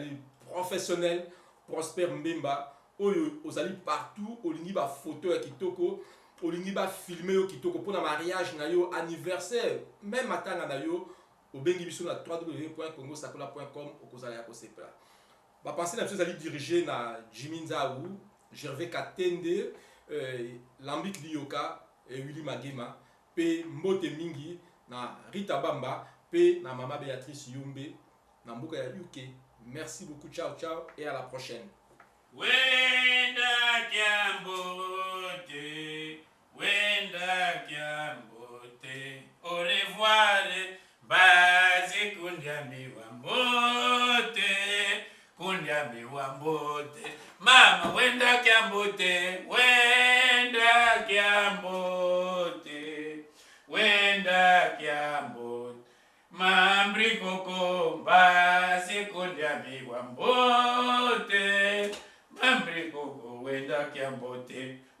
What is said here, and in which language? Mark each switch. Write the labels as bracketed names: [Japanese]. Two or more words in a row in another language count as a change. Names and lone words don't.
[French] les professionnels [Lingala] Prosper Mbemba oyo ozali partout olingi ba photo ya kitoko olingi ba filmer yo kitoko pona mariage na yo anniversaire même matanga na yo obengi biso na www.congosacola.com okozala ya kosepela ba pensée na biso ezali dirigé na Jimmy Nzawu Gervais Katende Lambik Lioka Willy Magema pe mbote mingi na Rita Bamba pe na mama Béatrice Yumbe na mboka ya UK. [French] Merci beaucoup, ciao ciao et à la prochaine. [Kongo] Wenda kiambote, wenda kiambote, [French] au revoir, [Kongo] bazi kundiami wambote, mama wenda kiambote, wenda kiambote, wenda kiambote, Mambri Koko, bazi kundiami wambote, Mambri Koko, wenda kiambote,